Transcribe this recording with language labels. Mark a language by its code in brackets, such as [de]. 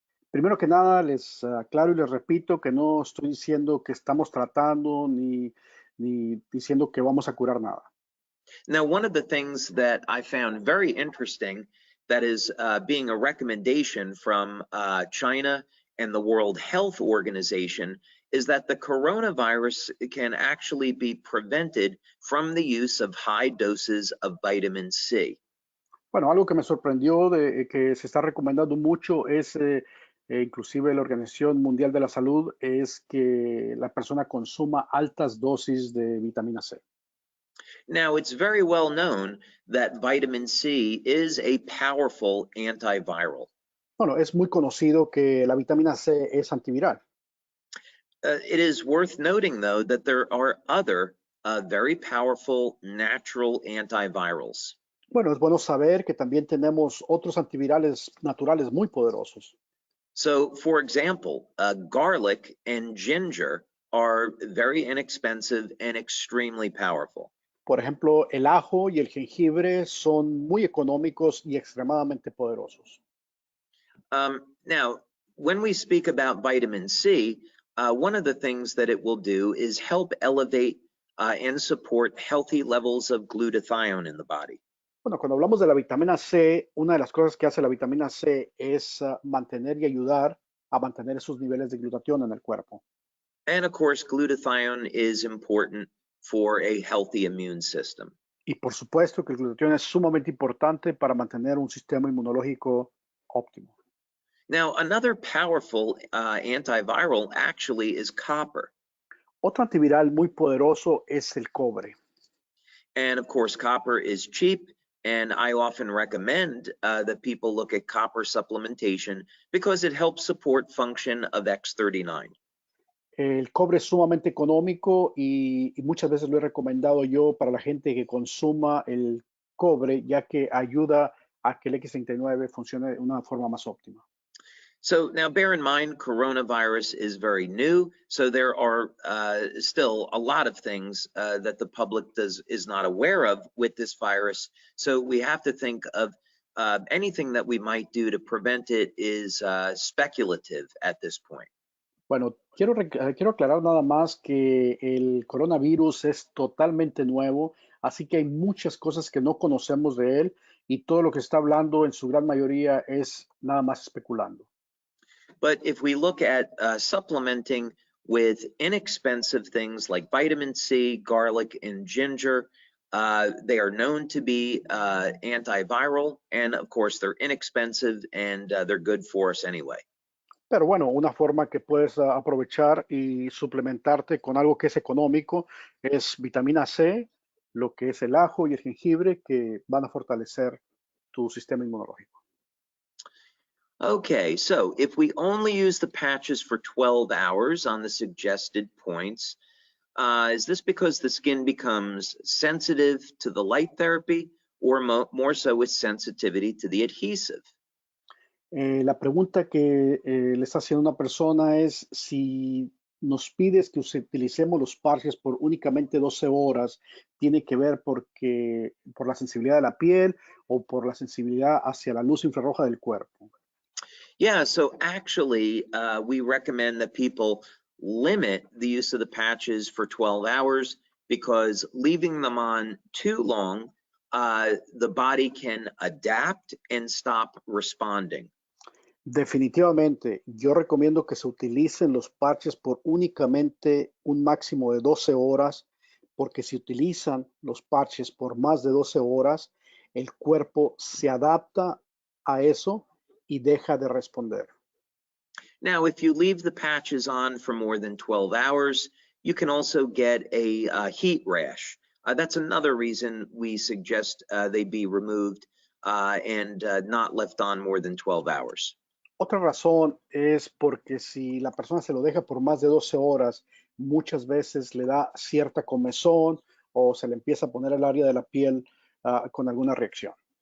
[es] Primero que nada, les aclaro y les repito que no estoy diciendo que estamos tratando ni diciendo que vamos a curar nada. [en] Now, one of the things that I found very interesting that is being a recommendation from China and the World Health Organization is that the coronavirus can actually be prevented from the use of high doses of vitamin C. [es] Bueno, algo que me sorprendió de que se está recomendando mucho es, inclusive la Organización Mundial de la Salud, es que la persona consuma altas dosis de vitamina C. [en] Now, it's very well known that vitamin C is a powerful antiviral. [es] Bueno, es muy conocido que la vitamina C es antiviral. [en] It is worth noting, though, that there are other very powerful natural antivirals. [es] Bueno, es bueno saber que también tenemos otros antivirales naturales muy poderosos. [en] So, for example, garlic and ginger are very inexpensive and extremely powerful. [es] Por ejemplo, el ajo y el jengibre son muy económicos y extremadamente poderosos. [en] Now, when we speak about vitamin C, one of the things that it will do is help elevate and support healthy levels of glutathione in the body. [es] Bueno, cuando hablamos de la vitamina C, una de las cosas que hace la vitamina C es mantener y ayudar a mantener esos niveles de glutatión en el cuerpo. [en] And of course, glutathione is important for a healthy immune system. [es] Y por supuesto que el glutatión es sumamente importante para mantener un sistema inmunológico óptimo. [en] Now, another powerful antiviral actually is copper. [es] Otro antiviral muy poderoso es el cobre. [en] And of course, copper is cheap. And I often recommend that people look at copper supplementation because it helps support function of X39. [es] El cobre es sumamente económico y muchas veces lo he recomendado yo para la gente que consuma el cobre, ya que ayuda a que el X39 funcione de una forma más óptima. [en] So now bear in mind, coronavirus is very new. So there are still a lot of things that the public is not aware of with this virus. So we have to think of anything that we might do to prevent it is speculative at this point. [es] Bueno, quiero aclarar nada más que el coronavirus es totalmente nuevo, así que hay muchas cosas que no conocemos de él y todo lo que está hablando en su gran mayoría es nada más especulando. [en] But if we look at supplementing with inexpensive things like vitamin C, garlic, and ginger, they are known to be antiviral, and of course they're inexpensive and they're good for us anyway. [es] Pero bueno, una forma que puedes aprovechar y suplementarte con algo que es económico es vitamina C, lo que es el ajo y el jengibre, que van a fortalecer tu sistema inmunológico. [en] Okay, so if we only use the patches for 12 hours on the suggested points, is this because the skin becomes sensitive to the light therapy or more so with sensitivity to the adhesive? [es] La pregunta que le está haciendo una persona es si nos pides que utilicemos los parches por únicamente 12 horas, ¿tiene que ver por la sensibilidad de la piel o por la sensibilidad hacia la luz infrarroja del cuerpo? [en] Yeah, so actually, we recommend that people limit the use of the patches for 12 hours because leaving them on too long, the body can adapt and stop responding. [es] Definitivamente, yo recomiendo que se utilicen los parches por únicamente un máximo de 12 horas, porque si utilizan los parches por más de 12 horas, el cuerpo se adapta a eso y deja de responder. [en] Now, if you leave the patches on for more than 12 hours, you can also get a heat rash. That's another reason we suggest they be removed and not left on more than 12 hours. [es] Otra razón es porque si la persona se lo deja por más de 12 horas, muchas veces le da cierta comezón o se le empieza a poner el área de la piel con alguna reacción.